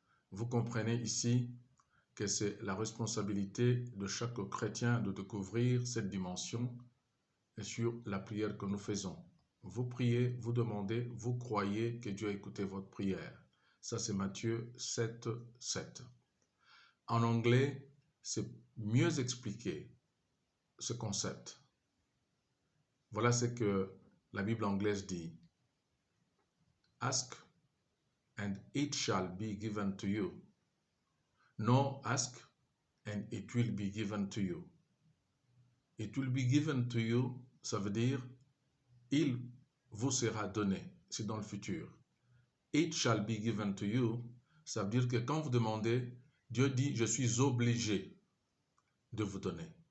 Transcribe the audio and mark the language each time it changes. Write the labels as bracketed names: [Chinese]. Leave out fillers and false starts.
[French] Vous comprenez ici que c'est la responsabilité de chaque chrétien de découvrir cette dimension et sur la prière que nous faisons. Vous priez, vous demandez, vous croyez que Dieu a écouté votre prière. Ça, c'est Matthieu 7, 7. En anglais, c'est mieux expliqué ce concept. Voilà ce que la Bible anglaise dit. [English] Ask and it shall be given to you. No, ask and it will be given to you. It will be given to you, [French] ça veut dire il vous sera donné. C'est dans le futur. [English] It shall be given to you, [French] ça veut dire que quand vous demandez, Dieu dit, je suis obligé de vous donner.